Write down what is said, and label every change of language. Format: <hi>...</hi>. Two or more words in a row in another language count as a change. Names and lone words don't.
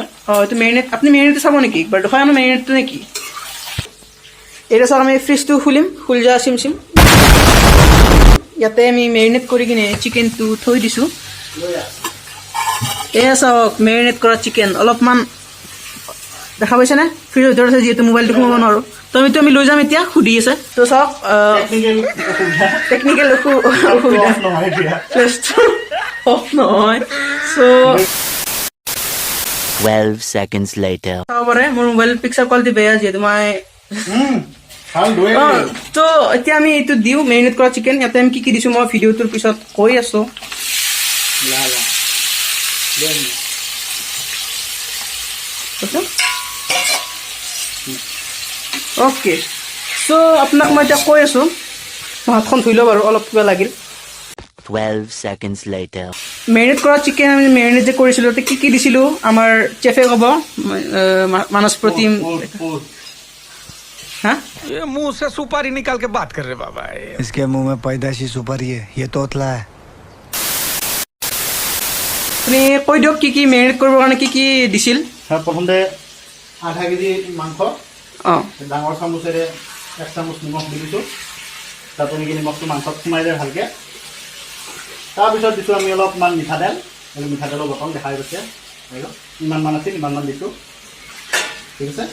<as>অঁ এইটো মেৰিনেট আপুনি মেৰিনেটটো চাব নেকি একবাৰ দেখুৱাই আনো মেৰিনেটটো নেকি এইটো চাওক আমি ফ্ৰিজটো খুলিম খুলি যোৱা চিম ইয়াতে আমি মেৰিনেট কৰি কিনে চিকেনটো থৈ দিছোঁ এয়া চাওক মেৰিনেট কৰা চিকেন অলপমান দেখা পাইছেনে ফ্ৰিজৰ ভিতৰত আছে যিহেতু মোবাইলটো সোমাব নোৱাৰোঁ তো আমি লৈ যাম এতিয়া সুধি আছে তো চাওক টেকনিকেল অসুবিধা অফ নহয় চ'</as> <en>12 seconds later.</en> <as>চাব পাৰে মোৰ</as> <en>mobile picture quality</en> <as>বেয়া যিহেতু মই তো এতিয়া আমি এইটো দিওঁ মেৰিনেট কৰা চিকেন ইয়াতে আমি কি দিছোঁ মই ভিডিঅ'টোৰ পিছত কৈ আছোঁ</as> <en>okay so'</en> <as>আপোনাক মই এতিয়া কৈ আছোঁ হাতখন ধুই লওঁ বাৰু অলপ কিবা লাগিল</as> <en>12 seconds later.</en> <as>মেৰিনেট কৰা চিকেন আমি মেৰিনেট যে কৰিছিলোঁ তাতে কি দিছিলোঁ আমাৰ চেফে ক'ব মানস প্ৰতিম हाँ</as> <hi>ये मुंह से सुपारी निकाल के बात कर रहे बाबा इसके मुंह में पैदाशी सुपारी है ये तोतला है</hi> <as>আপুনি কৈ দিয়ক কি মেৰিনেট কৰিবৰ কাৰণে কি দিছিল প্ৰথমতে আধা কেজি মাংস অঁ ডাঙৰ চামুচেৰে 1 চামুচ নিমখ দি দিছোঁ তাত নিমখটো মাংসত সোমাই যায় ভালকৈ তাৰপিছত দিছোঁ আমি অলপমান মিঠাতেল মিঠাতেলৰ বটল দেখাই গৈছে ইমানমান আছিল ইমানমান দিছোঁ ঠিক আছে</as>